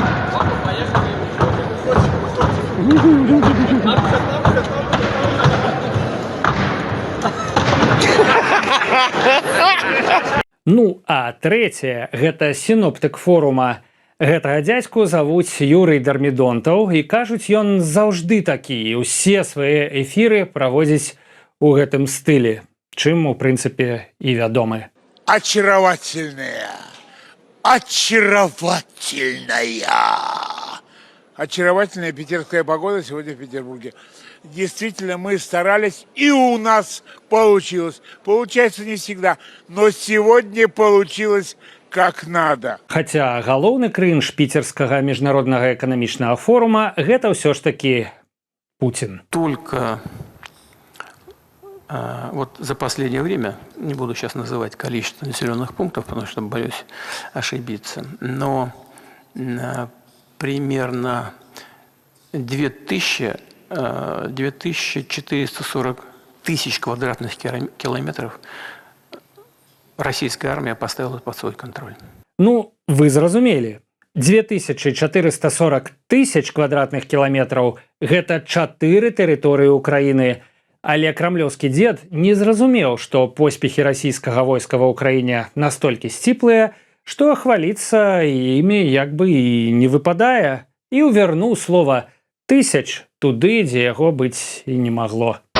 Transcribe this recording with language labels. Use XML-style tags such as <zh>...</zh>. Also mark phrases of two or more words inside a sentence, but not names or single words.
<be>Ну, а трэцяе – гэта сіноптык форума. Гэтага дзядзьку завуць Юрый Дармідонтаў, і кажуць, ён заўжды такі, і ўсе свае эфіры праводзіць у гэтым стылі, чым, у прынцыпе, і вядомы.</be> <ru>Очаровательная! Очаровательная питерская погода сегодня в Петербурге. Действительно, мы старались, и у нас получилось. Получается не всегда, но сегодня получилось как надо.</ru> <be>Хаця галоўны крынж піцерскага міжнароднага эканамічнага форума – гэта ўсё ж такі Путин.</be> <ru>Только вот за последнее время, не буду сейчас называть количество населенных пунктов, потому что боюсь ошибиться, но примерно 2440 тысяч квадратных километров российская армия поставила под свой контроль.</ru> <be>Ну, вы зразумелі. 2440 тысяч квадратных кіламетраў – гэта 4 тэрыторыі Украіны. Але крамлёўскі дзед не зразумеў, што поспехі расійскага войска ва ўкраіне настолькі сціплыя, што хваліцца імі як бы і не выпадае, і ўвярнуў слова «тысяч» туды, дзе яго быць і не магло.</be>